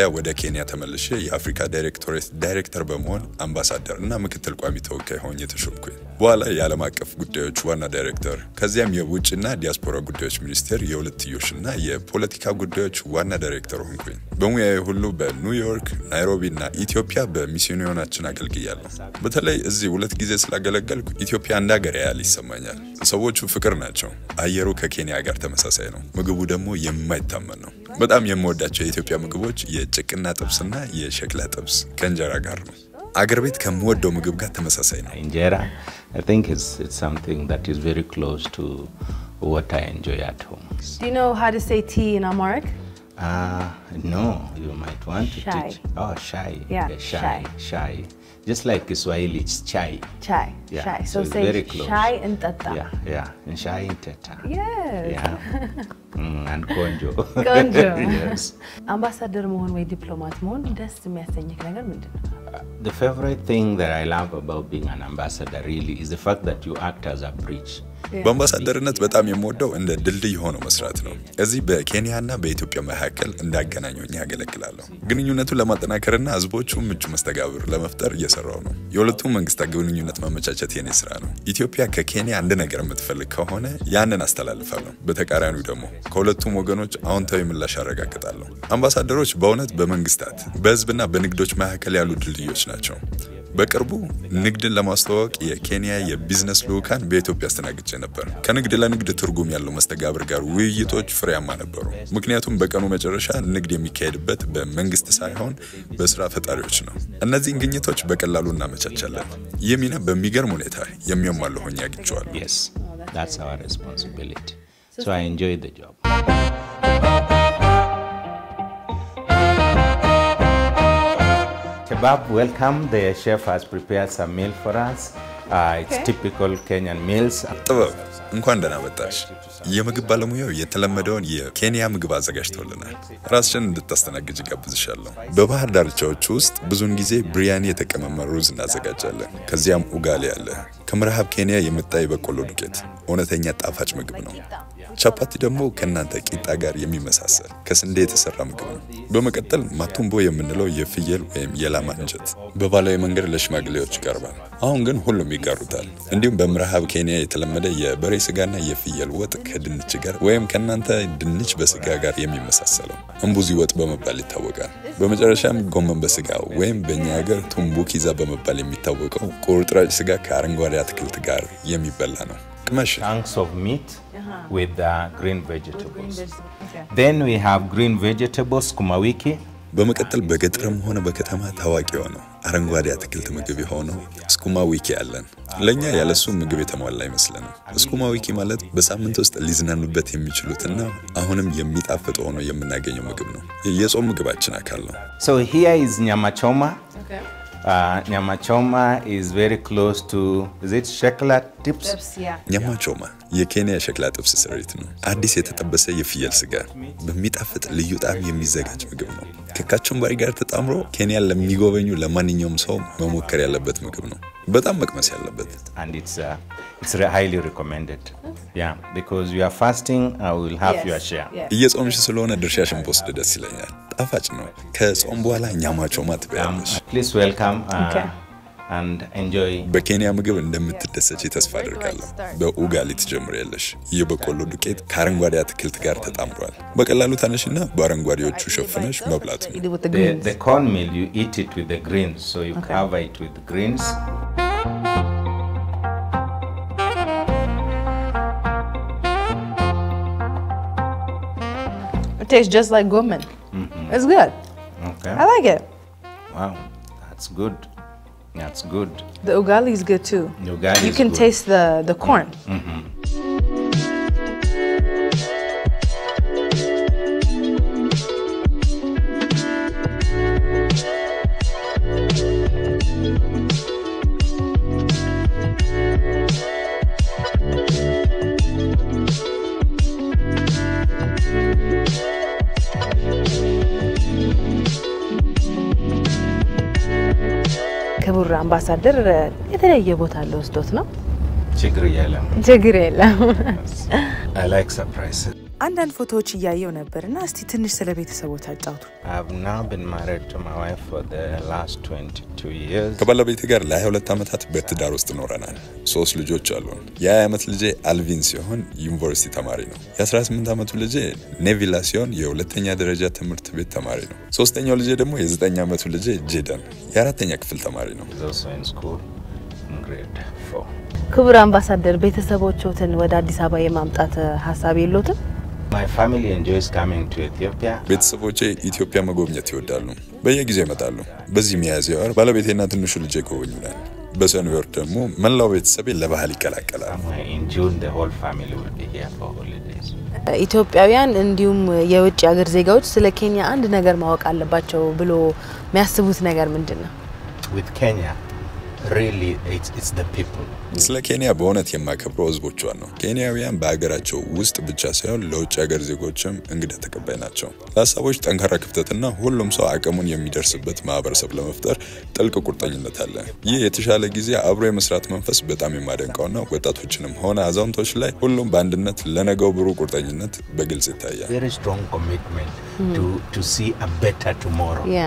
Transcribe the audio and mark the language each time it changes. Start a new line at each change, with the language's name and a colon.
Amharic: ወደ ኬንያ ተመልሼ የአፍሪካ ዳይሬክቶሬት ዳይሬክተር በመሆን አምባሳደር እና ምክትል ቋሚ ተወካይ ሆኜ ተሾምኩኝ። በኋላ የዓለም አቀፍ ጉዳዮች ዋና ዳይሬክተር፣ ከዚያም የውጭና ዲያስፖራ ጉዳዮች ሚኒስቴር የሁለትዮሽና የፖለቲካ ጉዳዮች ዋና ዳይሬክተር ሆንኩኝ። በሙያዬ ሁሉ በኒውዮርክ፣ ናይሮቢ እና ኢትዮጵያ በሚስዮናችን አገልግያለሁ። በተለይ እዚህ 2 ጊዜ ስላገለገልኩ ኢትዮጵያ እንደ ሀገር ያህል ይሰማኛል። ሰዎቹ ፍቅር ናቸው። አየሩ ከኬንያ ጋር ተመሳሳይ ነው። ምግቡ ደግሞ የማይታመን ነው። በጣም የምወዳቸው የኢትዮጵያ ምግቦች የጭቅና ጥብስና የሸክላ ጥብስ ከእንጀራ ጋር ነው። አገር ቤት ከምወደው ምግብ ጋር ተመሳሳይ ነው።
English: Injera, I think it's something that is very close to what I enjoy at home. Do you know how to say tea in Amharic? No, you might want to
Amharic: Shai.
English: teach. Oh, shai. Yeah, shai.
Amharic: Shai.
English: Just like Kiswahili, it's chai.
Swahili: Chai.
English: Yeah,
Swahili: Chai.
English: so So it's say very close. chai and tata. Yeah, and shai and teta. Yes. Yeah. And konjo.
Amharic: ቆንጆ።
English: Yes.
Amharic: አምባሳደር መሆን ወይ ዲፕሎማት መሆን ደስ የሚያሰኝክ ነገር ምንድነው?
English: The favorite thing that I love about being an ambassador really is the fact that you act as a bridge.
Amharic: በአምባሳደርነት በጣም የምወደው እንደ ድልድይ ሆኖ መስራት ነው። እዚህ በኬንያና በኢትዮጵያ መካከል እንዳገናኙኝ ያገለግላለሁ። ግንኙነቱን ለማጠናከርና ህዝቦቹ ምቹ መስተጋብር ለመፍጠር እየሰራው ነው። የሁለቱም መንግስታት ግንኙነት ማመቻቸት የኔ ስራ ነው። ኢትዮጵያ ከኬንያ አንድ ነገር የምትፈልግ ከሆነ ያንን አስተላልፋለሁ። በተቃራኒው ደግሞ ከሁለቱም ወገኖች አዎንታዊ ምላሽ አረጋግጣለሁ። አምባሳደሮች በእውነት በመንግስታት በህዝብና በንግዶች መካከል ያሉ ድልድዮች ናቸው። በቅርቡ ንግድን ለማስተዋወቅ የኬንያ የቢዝነስ ልኡካን በኢትዮጵያ አስተናግጄ ነበር። ከንግድ ለንግድ ትርጉም ያለው መስተጋብር ጋር ውይይቶች ፍሬያማ ነበሩ። ምክንያቱም በቀኑ መጨረሻ ንግድ የሚካሄድበት በመንግስት ሳይሆን በስራ ፈጣሪዎች ነው። እነዚህን ግኝቶች በቀላሉ እናመቻቻለን። ይህ ሚና በሚገርም ሁኔታ የሚያሟላ ሆኜ አግኝቼዋለሁ።
English: Yes, that's our responsibility. So I enjoy the job. Kebab, welcome. The chef has prepared some meal for us. It's typical Kenyan meals.
Amharic: ጥበብ እንኳን ደህና መጣሽ። የምግብ ባለሙያው የተለመደውን የኬንያ ምግብ አዘጋጅቶልናል። ራስሽን እንድታስተናግጅ ጋብዝሻለሁ። በባህር ዳርቻዎች ውስጥ ብዙውን ጊዜ ብሪያኒ የተቀመመ ሩዝ እናዘጋጃለን። ከዚያም ኡጋሊ አለ። ከምዕራብ ኬንያ የመጣ የበቆሎ ዱቄት እውነተኛ ጣፋጭ ምግብ ነው። ቻፓቲ ደግሞ ከናንተ ቂጣ ጋር የሚመሳሰል ከስንዴ የተሰራ ምግብ ነው። በመቀጠል ማቱምቦ የምንለው የፍየል ወይም የላም አንጀት በባህላዊ መንገድ ለሽማግሌዎች ይቀርባል። አሁን ግን ሁሉም ይጋሩታል። እንዲሁም በምዕራብ ኬንያ የተለመደ የበሬ ስጋና የፍየል ወጥ ከድንች ጋር ወይም ከናንተ ድንች በስጋ ጋር የሚመሳሰለው እምቡዚ ወጥ በመባል ይታወቃል። በመጨረሻም ጎመን በስጋ ወይም በእኛ ሀገር ቱምቡኪዛ በመባል የሚታወቀው ቁርጥራጭ ስጋ ከአረንጓዴ አትክልት ጋር የሚበላ ነው።
English: Chunks of meat with green vegetables. Then we have green vegetables, sukuma wiki.
Amharic: በመቀጠል በገጠርም ሆነ በከተማ ታዋቂ የሆነው አረንጓዴ አትክልት ምግብ የሆነው ስኩማ ዊኪ አለን። ለኛ ያለሱ ምግብ የተሟላ አይመስልንም። ስኩማ ዊኪ ማለት በሳምንት ውስጥ ሊዝናኑበት የሚችሉትና አሁንም የሚጣፍጥ ሆኖ የምናገኘው ምግብ ነው። የጾም ምግባችን አካል ነው።
English: So here is nyama choma. Nyama choma is very close to, is it shekla tips?
Amharic: ኛማ ቾማ የኬንያ ሸክላ ጥብስ ስሪት ነው። አዲስ የተጠበሰ የፍየል ስጋ በሚጣፍጥ ልዩ ጣዕም የሚዘጋጅ ምግብ ነው። ከካቹምባሪ ጋር ተጣምሮ ኬንያን ለሚጎበኙ ለማንኛውም ሰው መሞከር ያለበት ምግብ ነው። በጣም መቅመስ ያለበት።
English: And it's highly recommended. Yeah, because you are fasting, I will have your share.
Amharic: እየጾምሽ ስለሆነ ድርሻሽን ብወስድ ደስ ይለኛል። ጣፋጭ ነው። ከጾም በኋላ ኛማ ቾማ ትበያለሽ።
English: Please welcome and enjoy.
Amharic: በኬንያ ምግብ እንደምትደሰች ተስፋ አደርጋለሁ። በኡጋሊ ትጀምሪያለሽ። የበቆሎ ዱቄት ከአረንጓዴ አትክልት ጋር ተጣምሯል። በቀላሉ ታነሽና በአረንጓዴዎቹ ሸፍነሽ መብላት ነው።
English: The cornmeal, you eat it with the greens, so you cover it with greens. It tastes just like gomen. It's good. Okay. I like it. Wow, that's good. That's good. The ugali is good too. The ugali you is can good. taste the corn.
Amharic: ክቡር አምባሳደር የተለየ ቦታ ለውስዶት ነው ችግር የለም
English: I like surprises.
Amharic: አንዳንድ ፎቶዎች ያያየው ነበርና እስቲ ትንሽ ስለ ቤተሰቦች አጫውቱ
English: I've now been married to my wife for the last 22 years.
Amharic: ከባለቤቴ ጋር ለ22 ዓመታት በትዳር ውስጥ ኖረናል። 3 ልጆች አሉን። የ20 ዓመት ልጄ አልቪን ሲሆን ዩኒቨርሲቲ ተማሪ ነው። የ18 ዓመቱ ልጄ ኔቪላ ሲሆን የሁለተኛ ደረጃ ትምህርት ቤት ተማሪ ነው። ሶስተኛው ልጄ ደግሞ የ9 ዓመቱ ልጄ ጄደን የ4ኛ ክፍል ተማሪ ነው።
English: He's also in school in grade 4.
Amharic: ክቡር አምባሳደር ቤተሰቦችዎትን ወደ አዲስ አበባ የማምጣት ሐሳብ የለዎትም?
English: My family enjoys coming to Ethiopia.
Amharic: ቤተሰቦቼ ኢትዮጵያ መጎብኘት ይወዳሉ። በየጊዜው ይመጣሉ። በዚህ ሚያዝያ ወር ባለቤቴና ትንሹ ልጄ ጎበኙናል። በሰኔ ወር ደግሞ መላው ቤተሰቤ ለባህል ይቀላቀላል።
English: In June the whole family will be here for holidays.
Amharic: ኢትዮጵያውያን እንዲሁም የውጭ ሀገር ዜጋዎች ስለ ኬንያ አንድ ነገር ማወቅ አለባቸው ብሎ የሚያስቡት ነገር ምንድነው?
English: With Kenya really it's the people.
Amharic: ስለ ኬንያ በእውነት የማከብረው ህዝቦቿን ነው። ኬንያውያን በአገራቸው ውስጥ ብቻ ሳይሆን ለውጭ ሀገር ዜጎችም እንግዳ ተቀባይ ናቸው። ለሀሳቦች ጠንካራ ክፍተትና ሁሉም ሰው አቅሙን የሚደርስበት ማህበረሰብ ለመፍጠር ጥልቅ ቁርጠኝነት አለ። ይህ የተሻለ ጊዜ አብሮ የመስራት መንፈስ በጣም የማደንቀውና ወጣቶችንም ሆነ አዛውንቶች ላይ ሁሉም በአንድነት ለነገው ብሩህ ቁርጠኝነት በግልጽ ይታያል።
English: Very strong commitment to see a better tomorrow.